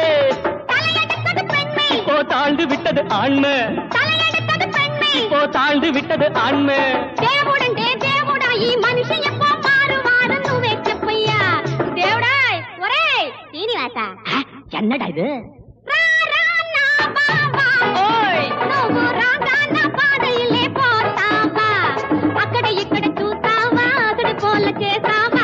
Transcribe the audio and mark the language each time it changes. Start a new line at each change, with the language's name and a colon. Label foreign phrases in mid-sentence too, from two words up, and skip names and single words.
Tamil: இப்போ தாழ்ந்து விட்டது ஆண்மை, இப்போ தாழ்ந்து விட்டது ஆண்மை.
Telugu: దేవుడంటే దేవుడా ఈ మనిషి ఎప్పో మారువాడు నువ్వే చెప్పయ్యా. దేవుడాయ్ ఒరేయ్ శ్రీనివాస
Tamil: என்னடா இது?
Telugu: రా రా నా బాబా ఓయ్ నువ్వు రాగాన పాదయిలే పోతావా? అక్కడ ఇక్కడ చూస్తావా? అతడి పోల చేస్తావా?